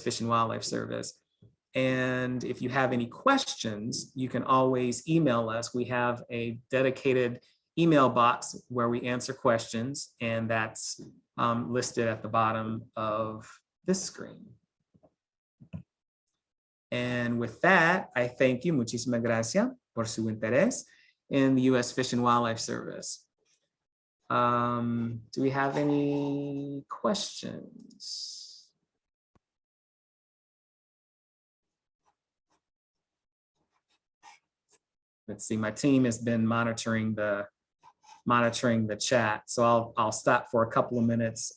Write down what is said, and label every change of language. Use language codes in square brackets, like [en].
[en] Fish and Wildlife Service. And if you have any questions, you can always email us. We have a dedicated email box where we answer questions, and that's listed at the bottom of this screen. And with that, I thank you. [es] Muchísimas gracias por su interés [en] in the U.S. Fish and Wildlife Service. Do we have any questions? Let's see, my team has been monitoring the chat, so I'll stop for a couple of minutes.